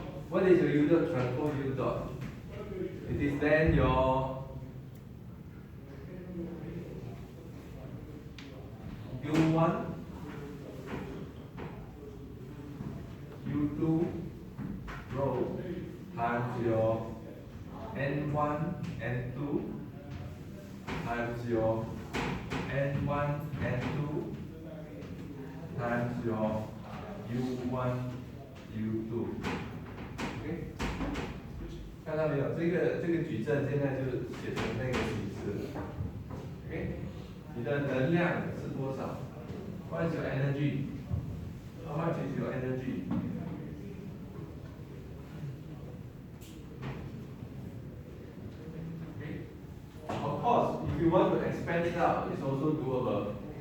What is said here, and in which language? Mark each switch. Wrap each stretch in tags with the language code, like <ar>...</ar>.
<en>What is your U dot transpose U dot? It is then your U1, U2 row times your N1, N2 times your N1, N2 times your U1, U2。</en> <zh>OK， 看到没有？这个矩阵现在就写成那个形式了。 OK， 你的能量是多少 ？</zh> <en>What is your energy? How much is your energy? Of course, if you want to expand it out, it's also doable.</en>